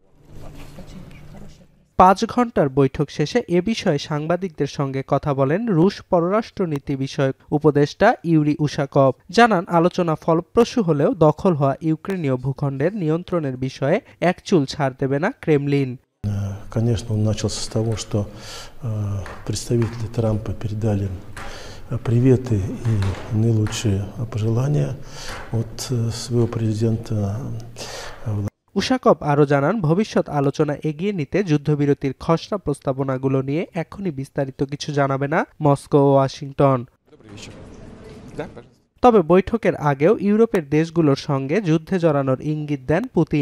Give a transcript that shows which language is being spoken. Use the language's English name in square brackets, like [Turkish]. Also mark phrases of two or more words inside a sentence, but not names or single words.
[Bangla] 5 ঘন্টার বৈঠক শেষে এ বিষয়ে সাংবাদিকদের সঙ্গে কথা বলেন রুশ পররাষ্ট্রনীতি বিষয়ক উপদেষ্টা ইউরি উশাকভ। জানান, আলোচনা ফলপ্রসূ হলেও দখল হওয়া ইউক্রেনীয় ভূখণ্ডের নিয়ন্ত্রণের বিষয়ে এক চুল ছাড় দেবে না ক্রেমলিন। [Russian] Конечно, он начался с того, что представители Трампа передали приветы и наилучшие пожелания от своего президента. [Bangla] উশাকভ আরও জানান, ভবিষ্যৎ আলোচনা এগিয়ে নিতে যুদ্ধবিরতির খসড়া প্রস্তাবনাগুলো নিয়ে এখনই বিস্তারিত কিছু জানাবে না মস্কো ও ওয়াশিংটন। তবে বৈঠকের আগেও ইউরোপের দেশগুলোর সঙ্গে যুদ্ধে জড়ানোর ইঙ্গিত দেন পুতিন।